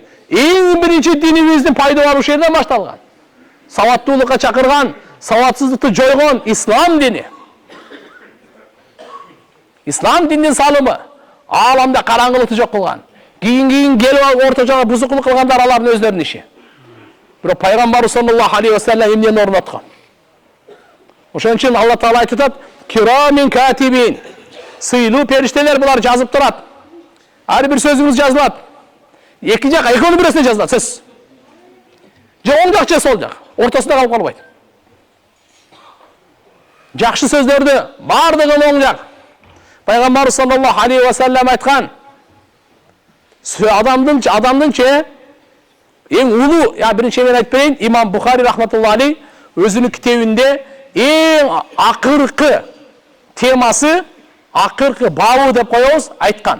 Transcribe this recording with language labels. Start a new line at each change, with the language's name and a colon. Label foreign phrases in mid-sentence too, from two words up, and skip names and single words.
Kyrgyz: Эң биринчи динибиздин пайда бар ушерден башталган. Саваттуулукка чакырган, саватсыздыкты жойгон ислам дини. Ислам динин салымы ааламда караңгылыкты жок кылган. Кийин келип алып ортожого бузукулук кылгандар алардын өздөрүнүн иши. Бирок пайгамбар
Arabic: صلى الله عليه وسلم
Kyrgyz: эмнени орноткон? Ошон үчүн Алла Таала айтып атат:
Arabic: "كراما كاتبين".
Kyrgyz: Сыйлуу периштелер булар жазып турат. Ар бир сөзүңүз жазылат. Эки жак, экөөнүн бирөөсүнө жазылат сөз. Же оң жак же сол жак, ортосунда калып калбайт. Жакшы сөздөрдү бардыгы оң жак. Пайгамбар
Arabic: صلى الله عليه وسلم
Kyrgyz: айткан: адамдынча эң улуу, биринчи мен айтып берейин, имам Бухари
Arabic: رحمة الله عليه
Kyrgyz: өзүнүн китебинде эң акыркы темасы, акыркы бабы деп коебуз, айткан.